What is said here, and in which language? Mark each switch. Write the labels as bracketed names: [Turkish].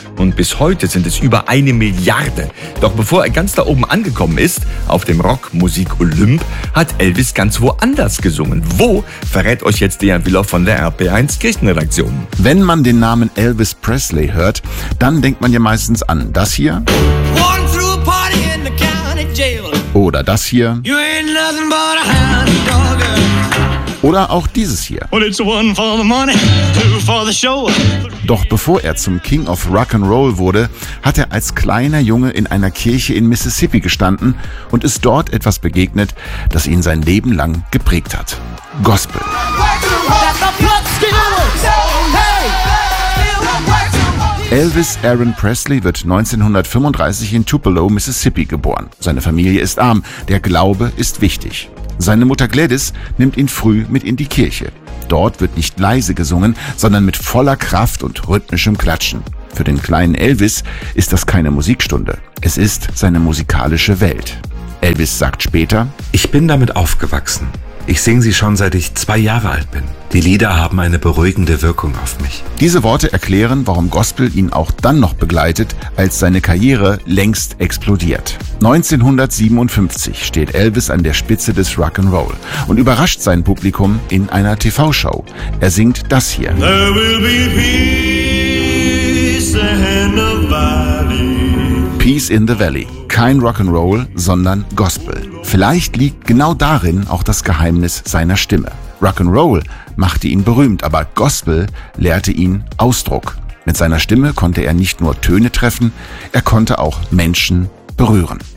[German] Und bis heute sind es über 1 Milliarde. Doch bevor er ganz da oben angekommen ist, auf dem Rockmusik-Olymp, hat Elvis ganz woanders gesungen. Wo, verrät euch jetzt Dejan Willow von der RP1 Kirchenredaktion. Wenn man den Namen Elvis Presley hört, dann denkt man ja meistens an das hier. [English] One through a party in the county jail. [German] Oder das hier. [English] You ain't nothing but a hound dog. [German] Oder auch dieses hier. [English] Well, it's one for the money, two for the show. [German] Doch bevor er zum King of Rock'n'Roll wurde, hat er als kleiner Junge in einer Kirche in Mississippi gestanden und ist dort etwas begegnet, das ihn sein Leben lang geprägt hat. Gospel. Elvis Aaron Presley wird 1935 in Tupelo, Mississippi geboren. Seine Familie ist arm, der Glaube ist wichtig. Seine Mutter Gladys nimmt ihn früh mit in die Kirche. Dort wird nicht leise gesungen, sondern mit voller Kraft und rhythmischem Klatschen. Für den kleinen Elvis ist das keine Musikstunde. Es ist seine musikalische Welt. Elvis sagt später: Ich bin damit aufgewachsen. Ich singe sie schon, seit ich 2 Jahre alt bin. Die Lieder haben eine beruhigende Wirkung auf mich. Diese Worte erklären, warum Gospel ihn auch dann noch begleitet, als seine Karriere längst explodiert. 1957 steht Elvis an der Spitze des Rock'n'Roll und überrascht sein Publikum in einer TV-Show. Er singt das hier. [English] There will be peace in the valley. [German] Peace in the Valley. Kein Rock'n'Roll, sondern Gospel. Vielleicht liegt genau darin auch das Geheimnis seiner Stimme. Rock'n'Roll machte ihn berühmt, aber Gospel lehrte ihn Ausdruck. Mit seiner Stimme konnte er nicht nur Töne treffen, er konnte auch Menschen berühren.